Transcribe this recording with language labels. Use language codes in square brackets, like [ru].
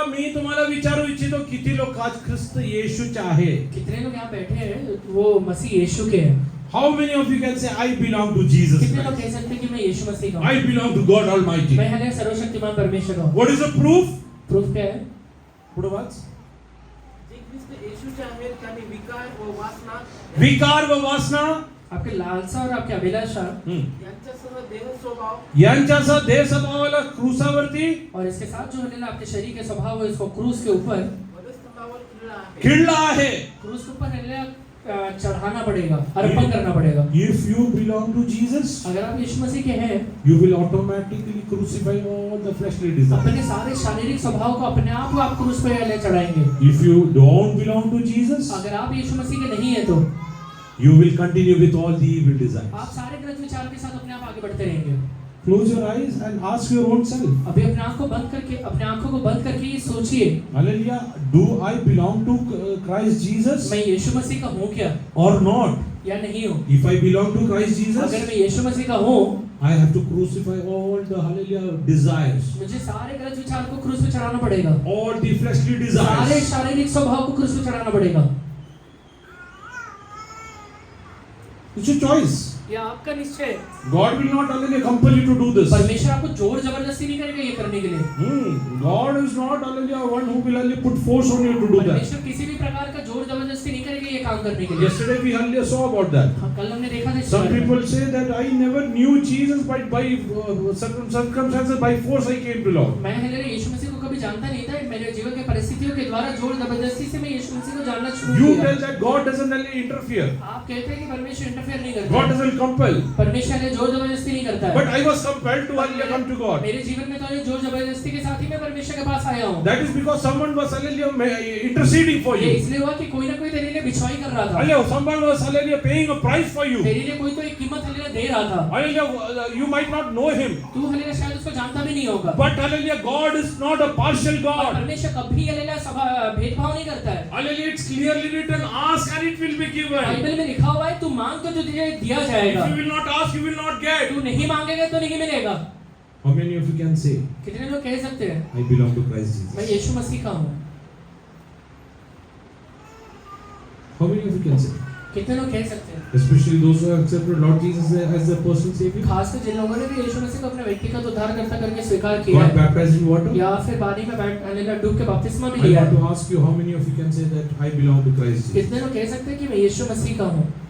[mr] मी तुम्हाला विचारू इच्छितो किती लोक आज ख्रिस्त येशूचे आहे? [hi] कितने लोग यहाँ बैठे हैं वो मसीह यीशु के हैं? [en] How many of you can say I belong to Jesus [hi] कितने लोग [en] Christ? [hi] कह सकते हैं कि मैं यीशु मसीह का हूँ? [en] I belong to God Almighty. [hi] मैं हालेलुया सर्वशक्तिमान परमेश्वर का हूँ। [en] What is the proof? [hi] Proof क्या है? [mr] पुढे वाच. जे ख्रिस्त येशूचे आहेत त्यांनी विकार व वासना विकार व वासना [hi] आपके लालसा और आपके अभिलाषा [mr] यांच्यासह देह स्वभाव यांच्यासह देह स्वभावाला क्रूसावरती [hi] और इसके साथ जो हालेलुया आपके शरीर के स्वभाव है इसको क्रूस के ऊपर [mr] मध्यस्थतावर खिळला आहे. खिळला आहे. [hi] क्रूस के ऊपर हालेलुया चढ़ाना पड़ेगा, अर्पण करना पड़ेगा। [en] If you belong to Jesus, [hi] अगर आप यीशु मसीह के हैं [en] you will automatically crucify all the fleshly desires. [hi] अपने सारे शारीरिक स्वभाव को अपने आप आप क्रूस पे ले चढ़ाएंगे। [en] If you don't belong to Jesus, [hi] अगर आप यीशु मसीह के नहीं है तो [en] you will continue with all the evil desires. [hi] आप सारे गलत विचार के साथ अपने आप आगे बढ़ते रहेंगे। [en] Close your eyes and ask your own self. [hi] अभी अपने आंखों को बंद करके ये सोचिए, [en] Hallelujah. Do I belong to Christ Jesus [hi] मैं यीशु मसीह का हूँ क्या [en] or not? [hi] या नहीं हूँ? [en] If I belong to Christ Jesus, [hi] अगर मैं यीशु मसीह का हूँ, [en] I have to crucify all the hallelujah desires, [hi] मुझे सारे गलत विचार को क्रूस पे चढ़ाना पड़ेगा। [en] all the fleshly [hi] सारे [en] desires. [hi] शारीरिक स्वभाव को क्रूस पे चढ़ाना पड़ेगा। [en] It's your choice. [hi] ये आपका निश्चय है। [en] God will not hallelujah compel you to do this. [hi] परमेश्वर आपको जोर जबरदस्ती नहीं करेगा ये करने के लिए। [en] God is not hallelujah one who will hallelujah put force on you to do that. [hi] परमेश्वर किसी भी प्रकार का जोर जबरदस्ती नहीं करेगा ये काम करने के लिए। [en] Yesterday we hallelujah saw about that. [hi] हाँ, कल हमने देखा था इस [en] Some [hi] बारे में। [en] people say that I never knew Jesus, but by circumstances by force I came to Lord. [hi] मैं हालेलुया यीशु मसीह को कभी जानता नहीं था, मेरे जीवन के परिस्थितियों के द्वारा जोर जबरदस्ती से मैं यीशु मसीह को जानना शुरू [en] You [hi] किया। [en] tell that God doesn't hallelujah interfere. [hi] आप कहते हैं कि परमेश्वर इंटरफेयर नहीं [en] God [hi] करता। [en] doesn't compel. [hi] परमेश्वर ने जोर जबरदस्ती नहीं करता [en] But [hi] है। [en] I was compelled to hallelujah come to God. [hi] मेरे जीवन में तो ये जोर जबरदस्ती के साथ ही मैं परमेश्वर के पास आया हूँ। [en] That is because someone was hallelujah interceding for [hi] ये [en] you. [hi] इसलिए हुआ कि कोई ना कोई तेरे लिए बिछवाई कर रहा था। [en] Hallelujah, someone was hallelujah paying a price for you. [hi] तेरे लिए कोई तो एक कीमत हालेलुया दे रहा था। [en] Hallelujah, you might not know him. [hi] तू हालेलुया शायद उसको जानता भी नहीं होगा। [en] But hallelujah, God is not a partial [hi] और [en] God. [hi] परमेश्वर कभी हालेलुया भेदभाव नहीं करता है। [en] Hallelujah, it's clearly written, ask and it will be given. [hi] Bible में लिखा हुआ है तू मांग तो तुझे दिया [en] If [hi] जाएगा, [en] you will not ask, you will not get. [hi] तू नहीं मांगेगा तो नहीं मिलेगा। [en] How many of you can say, [hi] कितने लोग कह सकते हैं [en] I belong to Christ [hi] मैं [en] Jesus? [hi] यीशु मसीह का हूँ? [en] How many of you can say? [hi] कितने लोग कह सकते हैं? [en] Especially those who have accepted Lord Jesus as their personal Savior. [hi] खासकर जिन लोगों ने भी यीशु मसीह को अपने व्यक्तिगत उद्धारकर्ता करके स्वीकार किया [en] Got [hi] है [en] baptized in water. [hi] या फिर पानी में हालेलुया डूब के बपतिस्मा भी [en] I [hi] लिया [en] want [hi] है। [en] to ask you, how many of you can say that I belong to Christ Jesus? [hi] कितने लोग कह सकते हैं कि मैं यीशु मसीह का हूँ?